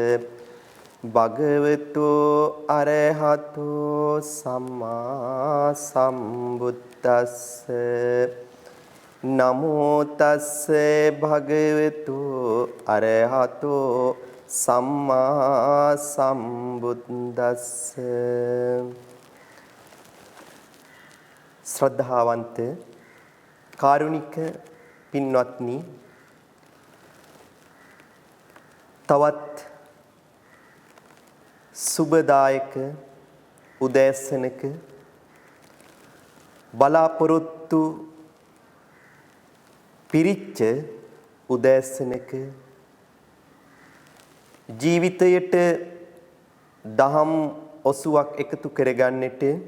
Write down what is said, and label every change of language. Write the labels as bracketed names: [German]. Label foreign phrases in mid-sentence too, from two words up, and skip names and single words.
[Pali] භගවතෝ අරහතෝ සම්මා සම්බුද්දස්ස නමෝ තස්ස භගවතු අරහතෝ සම්මා සම්බුද්දස්ස. [Sinhala] ශ්‍රද්ධාවන්ත කාරුණික පින්වත්නි, තවත් සුබදායක උදෑසනක බලාපොරොත්තු පිරිච්ච උදෑසනක ජීවිතයට දහම් ඔසුවක් එකතු කරගන්නට